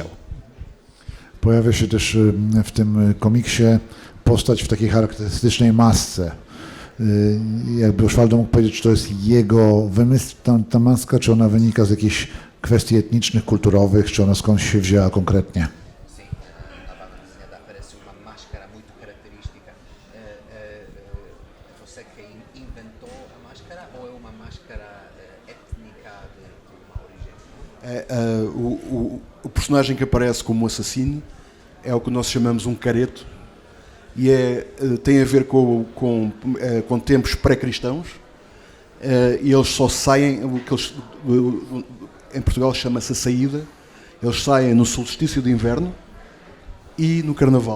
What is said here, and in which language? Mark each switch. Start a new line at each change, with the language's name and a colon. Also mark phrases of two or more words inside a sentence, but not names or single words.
Polish: Pojawia się też w tym komiksie postać w takiej charakterystycznej masce. Jakby Osvaldo mógł powiedzieć, czy to jest jego wymysł, ta maska, czy ona wynika z jakichś kwestii etnicznych, kulturowych, czy ona skądś się wzięła konkretnie?
Portuguese: Sim, na banda desenhada aparece uma máscara muito característica. Você que inventou a máscara ou é uma máscara étnica de uma origem? O personagem que aparece como assassino é o que nós chamamos um careto e tem a ver com tempos pré-cristãos e eles só saem, o que em Portugal chama-se a saída, eles saem no solstício de inverno e no carnaval.